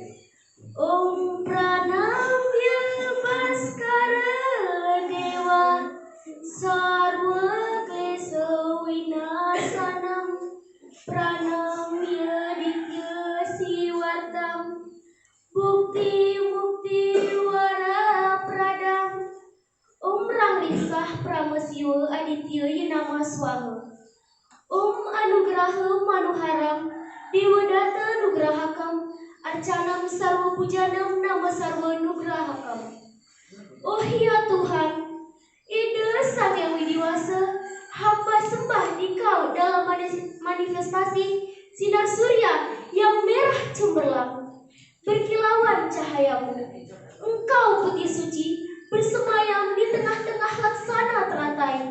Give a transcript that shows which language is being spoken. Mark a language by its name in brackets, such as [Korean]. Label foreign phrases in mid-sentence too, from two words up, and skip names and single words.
[Sanskrit] Om Pranamya Bhaskara Deva Sarva Klesa Vinasanam Pranamya Ditya Sivatam Bukti Mukti Wara Pradam. Om Rangliksah Pramasiwa Aditya Yanama Swama. Om Anugraha Manuharam Dewadata Nugrahakam Arcanam Sarva Pujanam Nama Sarva Nugrahakam. [Indonesian] Oh ya Tuhan, Ida Sang Yang Widiwasa, hamba sembah di Kau dalam manifestasi sinar surya yang merah cemerlang, berkilauan cahayamu. Engkau putih suci, bersemayam di tengah-tengah laksana teratai.